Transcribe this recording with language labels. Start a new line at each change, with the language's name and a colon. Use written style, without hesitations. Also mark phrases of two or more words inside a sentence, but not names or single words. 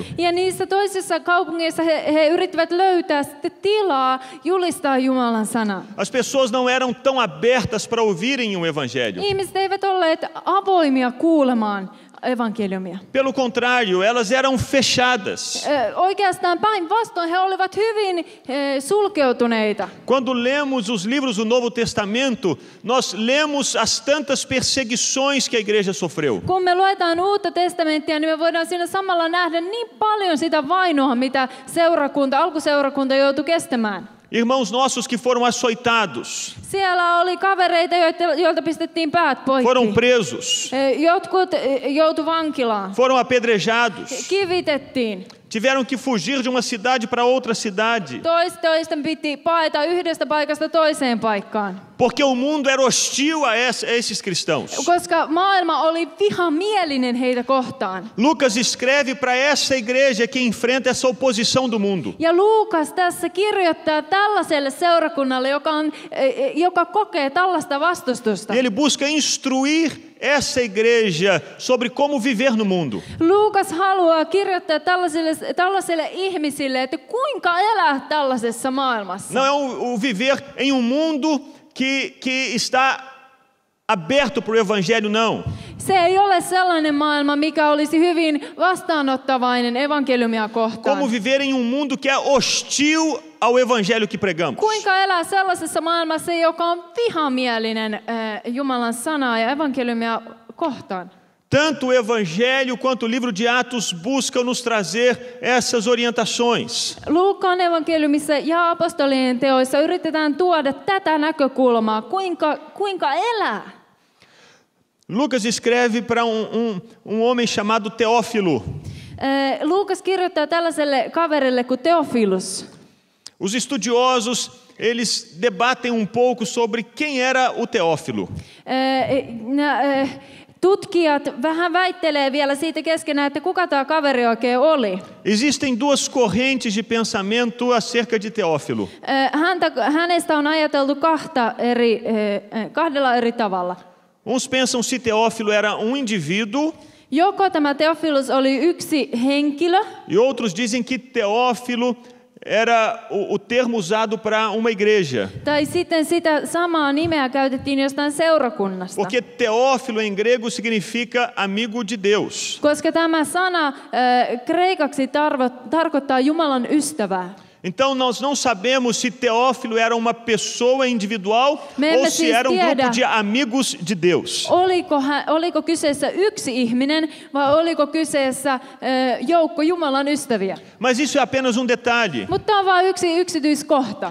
Finnish: Ja niissä toisissa kaupungeissa he yrittivät löytää sitten tilaa julistaa Jumalan sanaa.
Portuguese: As pessoas não eram tão abertas para ouvirem o evangelho.
Finnish: Ihmiset eivät olleet avoimia kuulemaan evankeliumia.
Portuguese: Pelo contrário, elas eram fechadas.
Finnish: Oikeastaan päinvastoin he olivat hyvin sulkeutuneita.
Portuguese: Quando lemos os livros do Novo Testamento, nós lemos as tantas perseguições que a igreja sofreu.
Finnish: Kun me luetaan Uutta testamenttia, niin me voidaan siinä samalla nähdä niin paljon sitä vainoa, mitä alkuseurakunta joutui kestämään.
Portuguese: Irmãos nossos que foram açoitados,
Finnish: Siellä oli kavereita, joilta pistettiin päät poikki.
Portuguese: foram presos,
Finnish: Jotkut joutu vankilaan.
Portuguese: foram apedrejados,
Finnish: Kivitettiin.
Portuguese: tiveram que fugir de uma cidade para outra cidade,
Finnish: Toisten piti paeta yhdestä paikasta toiseen paikkaan.
Portuguese: porque o mundo era hostil a esses cristãos.
Finnish: Koska maailma oli vihamielinen heitä kohtaan.
Portuguese: Lucas escreve para essa igreja que enfrenta essa oposição do mundo.
Finnish: Ja Luukas tässä kirjoittaa tällaiselle seurakunnalle, joka kokee tällaista vastustusta.
Portuguese: E ele busca instruir essa igreja sobre como viver no mundo.
Finnish: Luukas haluaa kirjoittaa tällaisille ihmisille, että kuinka elää tällaisessa maailmassa.
Portuguese: Não é o viver em um mundo que está aberto para o evangelho, não.
Finnish: Se ei ole sellainen maailma, mikä olisi hyvin vastaanottavainen evankeliumia kohtaan.
Portuguese: Como viver em um mundo que é hostil ao evangelho que pregamos.
Finnish: Kuinka elää sellaisessa maailmassa, joka on vihamielinen Jumalan sanaa ja evankeliumia kohtaan.
Portuguese: Tanto o evangelho quanto o livro de Atos buscam nos trazer essas orientações.
Finnish: Luukkaan evankeliumissa ja apostolien teoissa yritetään tuoda tätä näkökulmaa, kuinka elää.
Portuguese: Lucas escreve para um homem chamado Teófilo.
Finnish: Luukas kirjoittaa tällaiselle kaverille kuin Teofilus.
Portuguese: Os estudiosos, eles debatem um pouco sobre quem era o Teófilo.
Finnish: Tutkijat vähän väittelee vielä siitä keskenään, että kuka tämä kaveri oikein oli.
Portuguese: Existem duas correntes de pensamento acerca de Teófilo.
Finnish: Hänestä on ajateltu kahdella eri tavalla.
Portuguese: Uns pensam se Teófilo era um indivíduo.
Finnish: Joko tämä Teofilus oli yksi henkilö.
Portuguese: E outros dizem que Teófilo era o termo usado para uma igreja.
Finnish: Tai sitten sitä samaa nimeä käytettiin jostain seurakunnasta.
Portuguese: Porque Teófilo em grego significa amigo de Deus.
Finnish: Koska tämä sana kreikaksi tarkoittaa Jumalan ystävää.
Portuguese: Então nós não sabemos se Teófilo era uma pessoa individual ou se era grupo de amigos de Deus.
Finnish: Oliko kyseessä yksi ihminen vai oliko kyseessä joukko Jumalan ystäviä?
Portuguese: Mas isso é apenas um detalhe.
Finnish: Mutta on vain yksi yksityiskohta.